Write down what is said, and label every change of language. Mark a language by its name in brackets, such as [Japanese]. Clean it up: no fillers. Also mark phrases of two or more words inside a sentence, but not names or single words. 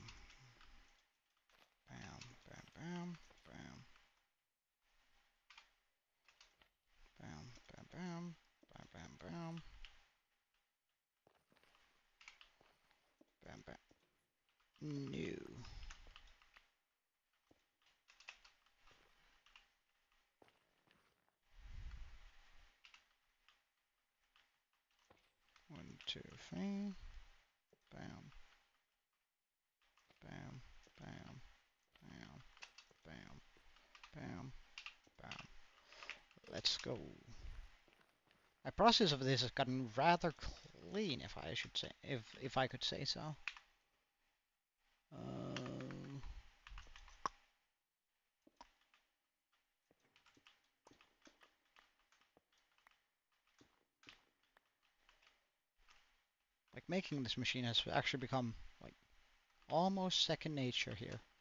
[English] Bam. Bam. Bam. Bam. Bam. Bam. Bam. Bam. Bam. Bam. Bam. Bam. No. One, two, three. Bam. Bam. Bam. Bam. Bam. Bam. Bam. Let's go. My process of this has gotten rather clean, if I should say, if I could say so. Like making this machine has actually become like almost second nature here.